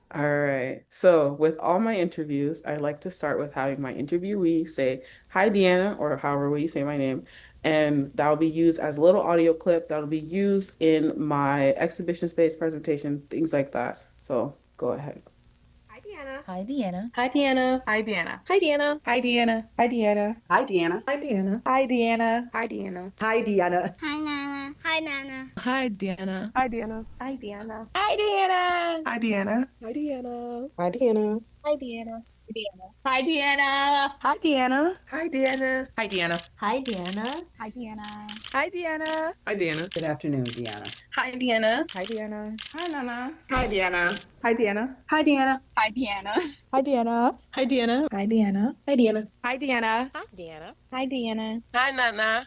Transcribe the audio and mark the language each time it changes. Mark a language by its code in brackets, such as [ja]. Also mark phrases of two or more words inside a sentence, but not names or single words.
[en] right. So, with all my interviews, I like to start with having my interviewee say, "Hi, Deanna," or however way you say my name. And that will be used as a little audio clip that will be used in my exhibition space presentation, things like that. So, go ahead. Hi, Deanna. Hi, Deanna. Hi, Deanna. Hi, Deanna. Hi, Deanna. Hi, Deanna. Hi, Deanna. Hi, Deanna. Hi, Deanna. Hi, Deanna. Hi, Deanna. Hi, Deanna. Hi, Nana. Hi, Nana. Hi, Deanna. Hi, Deanna. Hi, Deanna. Hi, Deanna. Hi, Deanna. Hi, Deanna. Hi, Deanna. Hi, Deanna. Hi, Deanna. Hi, Deanna. Hi, Deanna. Hi, Deanna. Hi, Deanna. Hi, Deanna. Hi, Deanna. Hi, Deanna. Good afternoon, Deanna. Hi, Deanna. Hi, Deanna. Hi, Nana. Hi, Deanna. Hi, Deanna. Hi, Deanna. Hi, Deanna. Hi, Deanna. Hi, Deanna. Hi, Deanna. Hi, Deanna. Hi, Deanna. Hi, Deanna. Hi, Deanna. Hi, Nana.